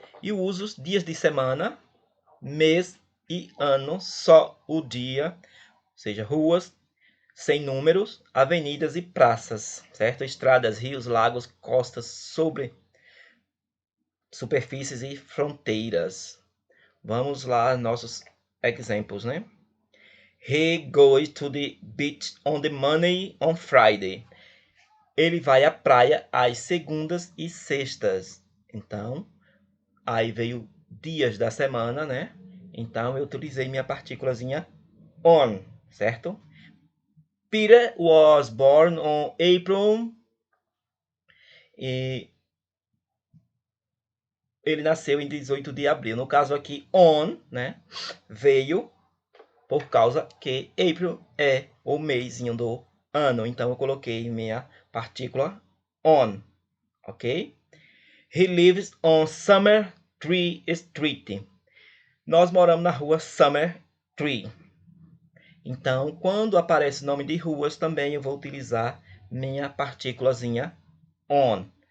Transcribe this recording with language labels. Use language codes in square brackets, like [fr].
[pt] E usos dias de semana, mês e ano, só o dia, ou seja, ruas, sem números, avenidas e praças, certo? Estradas, rios, lagos, costas, sobre superfícies e fronteiras. Vamos lá, nossos exemplos, né? [en] He goes to the beach on the Monday on Friday. [pt] Ele vai à praia às segundas e sextas. Então, aí veio dias da semana, né? Então, eu utilizei minha partículazinha on, certo? [en] Peter was born on April. [pt] E ele nasceu em 18 de abril. No caso aqui, on, né? Veio por causa que April é o mêsinho do ano. Então, eu coloquei minha partícula on, ok? [en] He lives on Summer Tree Street. [pt] Nós moramos na rua Summer Tree. Então, quando aparece nome de ruas, também eu vou utilizar minha partículazinha on.